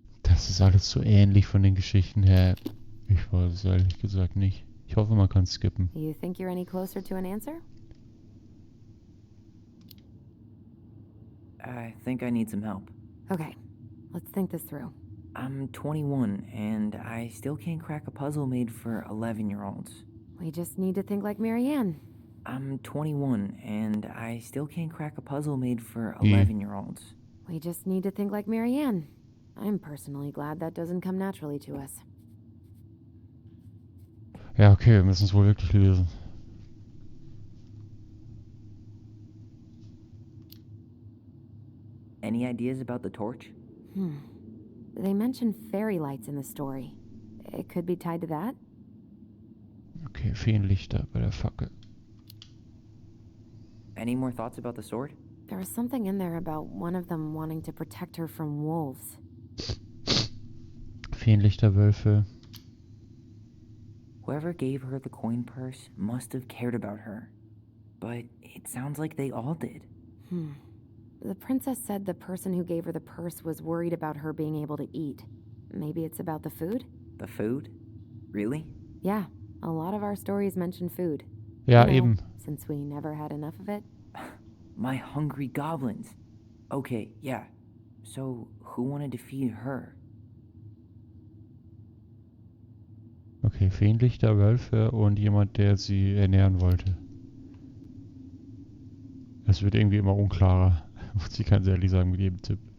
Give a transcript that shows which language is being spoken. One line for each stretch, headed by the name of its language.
German: Es ist alles so ähnlich von den Geschichten her. Ich weiß es ehrlich gesagt nicht. Ich hoffe, man kann skippen.
English: You think you're any closer to an answer? I think I need some help. Okay, let's think this through. I'm 21, and I still can't crack a puzzle made for 11-year-olds. We just need to think like Marianne. I'm 21, and I still can't crack a puzzle made for 11-year-olds. We just need to think like Marianne. I'm personally glad that doesn't come naturally to us.
German: Ja, okay, wir müssen es wohl wirklich lösen.
English: Any ideas about the torch? They mention fairy lights in the story. It could be tied to that?
German: Okay, Feenlichter bei der Fackel.
English: Any more thoughts about the sword? There was something in there about one of them wanting to protect her from wolves.
German: Feenlichterwölfe.
English: Whoever gave her the coin purse must have cared about her. But it sounds like they all did. The princess said the person who gave her the purse was worried about her being able to eat. Maybe it's about the food? The food? Really? Yeah, a lot of our stories mention food.
German: Ja,
English: You know,
German: eben.
English: Since we never had enough of it. My hungry goblins. Okay, yeah. So, who wanted to feed her?
German: Okay, Feenlichterwölfe und jemand, der sie ernähren wollte. Es wird irgendwie immer unklarer. Muss ich ganz ehrlich sagen mit jedem Tipp.